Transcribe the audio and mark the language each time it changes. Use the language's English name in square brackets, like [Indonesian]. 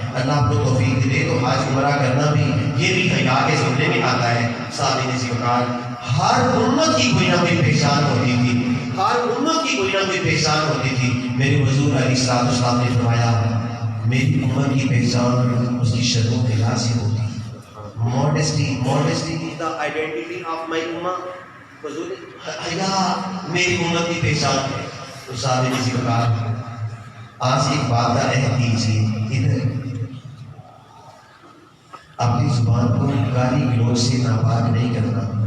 [Urdu] اللہ آپ کو توفیق دے تو حج عمرہ کرنا بھی، یہ بھی حیا کے زمرے میں آتا ہے. سامنے سے ہر امت کی کوئی نہ کوئی پہچان ہوتی تھی، ہر امت کی کوئی نہ کوئی پہچان ہوتی تھی. میرے حضور علیہ السلام نے فرمایا میری امت کی پہچان اس کی شرم و حیا سے ہوتی. [English] Modesty is the identity of my ummah. [Urdu] حضور حیا میری امت کی پہچان ہے. تو صاحب نے کہا آج ایک بات کا عہد کیجیے، ادھر اپنی زبان کو گالی گلوچ سے ناپاک نہیں کرنا.